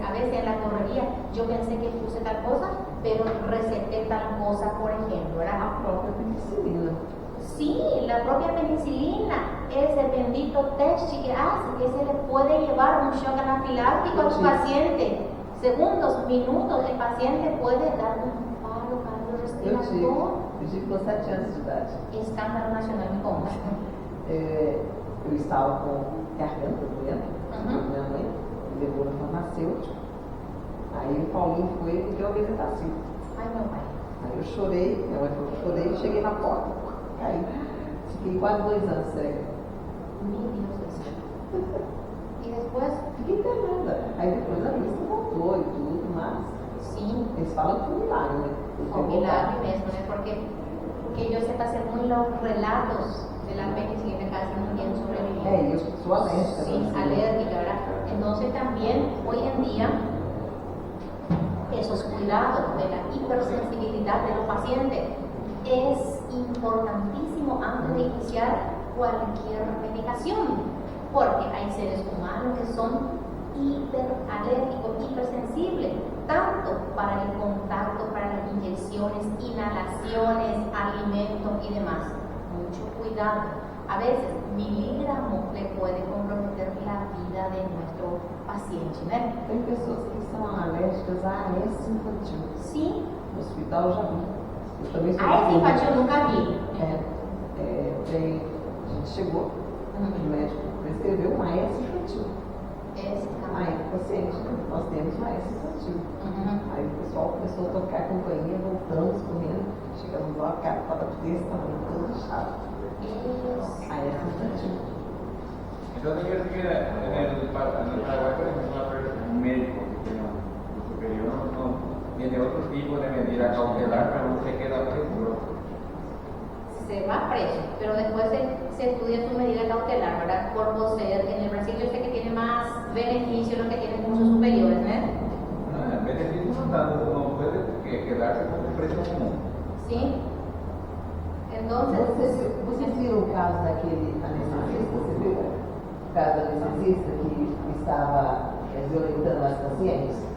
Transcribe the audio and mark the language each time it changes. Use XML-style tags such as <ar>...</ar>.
<es>A veces en la correría yo pensé que puse tal cosa, pero receté tal cosa, por ejemplo, ¿verdad?</es> <pt>A própria penicilina.</pt> <es>Sí, la propia penicilina es el bendito test que hace que se le puede llevar un shock anafiláctico a tu paciente. Segundos, minutos, el paciente puede dar un paro cardiorrespiratorio.</es> <pt>Eu tive com 7 anos de idade. Escândalo nacional, me conta. Eu estava com garganta doendo, minha mãe me levou no farmacêutico. Aí o Paulinho foi e me deu a Bezetacil. Ai, meu pai. Aí eu chorei, minha mãe falou que eu chorei, cheguei na porta, caí. Fiquei quase 2 anos cega. Meu Deus do céu. E depois? Fiquei internada. Aí depois a vista voltou e tudo, mas Sim, eles falam que foi um milagre, né? foi um milagre mesmo, né?</pt> <es>Porque yo sepa, según los relatos de la penicilina, casi no tienen sobrevivido.</es> <pt>Eu sou alérgica.</pt> <es>Sí, alérgica, ¿verdad? Entonces también hoy en día esos cuidados de la hipersensibilidad de los pacientes es importantísimo antes de iniciar cualquier medicación, porque hay seres humanos que son hiperalérgicos, hipersensibles, tanto para el contacto, para las inyecciones, inhalaciones, alimentos y demás. Mucho cuidado. A veces miligramos le puede comprometer la vida de nuestro paciente, ¿no?</es> <pt>Tem pessoas que são alérgicas a AS infantil.</pt> <es>Sí.</es> <pt>No hospital eu já vi. Eu também sou A ese infantil eu nunca vi. A gente chegou, o médico prescreveu uma AS infantil. Aí o paciente, nós temos uma AS infantil. Aí o pessoal começou a tocar a campainha, voltamos correndo, chegamos lá, a cara estava desse tamanho, todo inchado. A AS infantil.</pt> <es>Entonces, quiere decir que en el Paraguay, por ejemplo, un médico que tiene un superior no tiene otro tipo de medida cautelar, pero no se queda preso. Se va preso, pero después se estudia su medida cautelar, ¿verdad? Por poseer. En el Brasil yo sé que tiene más beneficios los que tienen cursos superiores, ¿no? En beneficio no tanto, no puede quedarse como preso común. Sí. Entonces,</es> <pt>Vocês viram o caso daquele anestesista? Você viu o caso do anestesista que estava violentando as pacientes?</pt>